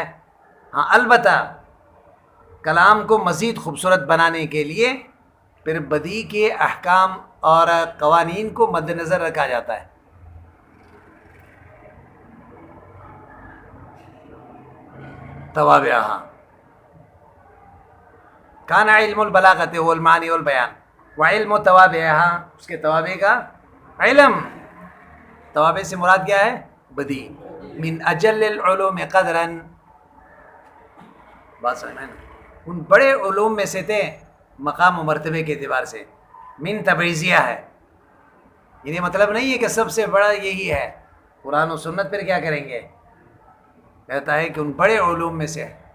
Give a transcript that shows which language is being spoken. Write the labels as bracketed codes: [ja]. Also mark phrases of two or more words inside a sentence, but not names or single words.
[ur] ہاں البتہ کلام کو مزید خوبصورت بنانے کے لیے پھر بدیع کے احکام اور قوانین کو مد نظر رکھا جاتا ہے. توابع. [ar] ہاں کان علم البلاغت هو المعانی والبیان وعلم توابعها، [ur] اس کے توابع کا علم. توابع سے مراد کیا ہے؟ بدیع. [ar] من اجل العلوم قدرا. [ur] بات سمجھ میں نا؟ ان بڑے علوم میں سے تھے مقام و مرتبے کے اعتبار سے. من تبعیضیہ ہے، یعنی مطلب نہیں ہے کہ سب سے بڑا یہی ہے. قرآن و سنت پھر کیا کریں گے؟ کہتا ہے کہ ان بڑے علوم میں سے.